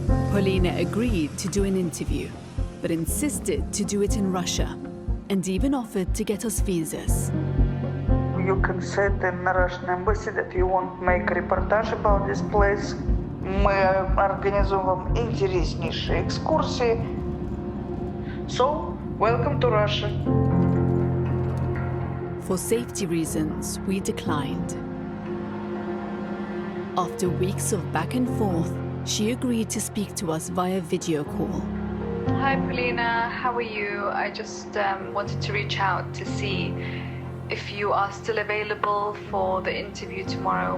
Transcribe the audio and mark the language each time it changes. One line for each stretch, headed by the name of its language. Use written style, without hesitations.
English: Polina agreed to do an interview, but insisted to do it in Russia, and even offered to get us visas. You can say in the Russian embassy that you want to make a reportage about this place.
Russian: Мы организуем вам интереснейшие экскурсии.
English: So, welcome to Russia. For safety reasons, we declined. After weeks of back and forth, she agreed to speak to us via video call. Hi, Polina. How are you? I just wanted to reach out to see if you are still available for the interview tomorrow.